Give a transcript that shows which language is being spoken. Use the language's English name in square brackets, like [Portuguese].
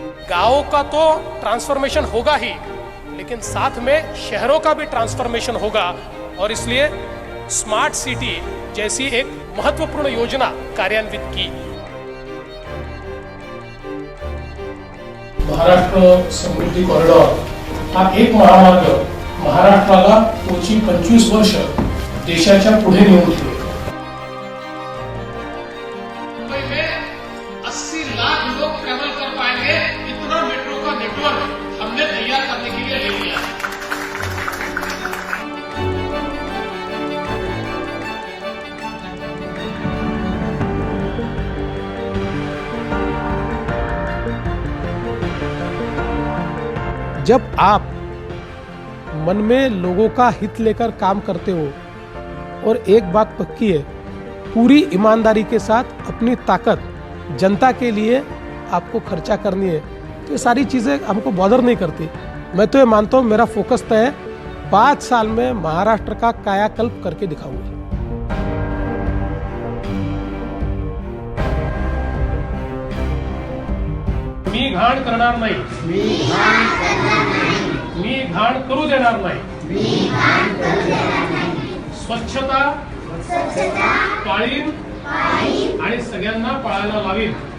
[Hindi] गांवों का तो ट्रांसफॉर्मेशन होगा ही, लेकिन साथ में शहरों का भी ट्रांसफॉर्मेशन होगा। और इसलिए स्मार्ट सिटी जैसी एक महत्वपूर्ण योजना कार्यान्वित की। [Marathi] महाराष्ट्र समृद्धी कॉरिडॉर हा एक महामार्ग महाराष्ट्राला पुढची 25 वर्ष देशाच्या पुढे नेऊन ठेवेल। [Hindi] मुंबई में 80 लाख लोग ट्रैवल कर पाएंगे, इतना मेट्रो का नेटवर्क हमने तैयार करने के लिए ले लिया है। जब आप मन में लोगों का हित लेकर काम करते हो और एक बात पक्की है, पूरी ईमानदारी के साथ अपनी ताकत जनता के लिए आपको खर्चा करनी है, तो ये सारी चीज़ें हमको बॉदर नहीं करती। मैं तो ये मानता हूँ मेरा फोकस तय है, 5 साल में महाराष्ट्र का कायाकल्प करके दिखाऊंगा। [Marathi] मी घाण करणार नाही, मी घाण करू देणार नाही, स्वच्छता पाळीन आणि सगळ्यांना पाळायला लावीन।